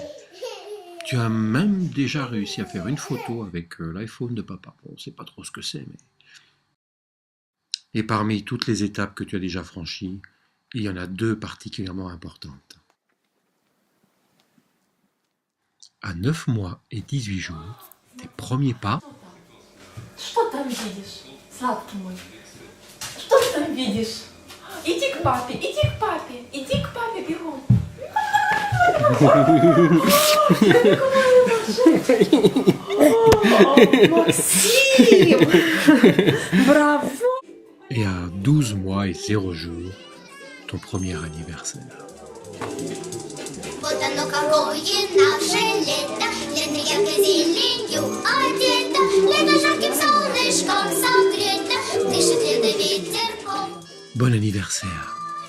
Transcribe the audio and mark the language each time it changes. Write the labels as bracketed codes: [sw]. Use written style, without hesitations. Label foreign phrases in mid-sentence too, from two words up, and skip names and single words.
[fr] Tu as même déjà réussi à faire une photo avec l'iPhone de papa. Bon, on ne sait pas trop ce que c'est, mais... Et parmi toutes les étapes que tu as déjà franchies, il y en a 2 particulièrement importantes. À 9 mois et 18 jours, tes premiers pas... [ru] Что там видишь, сладкий мой? Что ты там видишь? Иди к папе, иди к папе, иди к папе бегом. Максим! Браво! [fr] Et à 12 mois et 0 jours, ton premier anniversaire. [ru] Вот оно какое наше лето, лето ярко зеленью одето, лето жарким солнышком согрето, дышит лето ветерком. [fr] Bon anniversaire!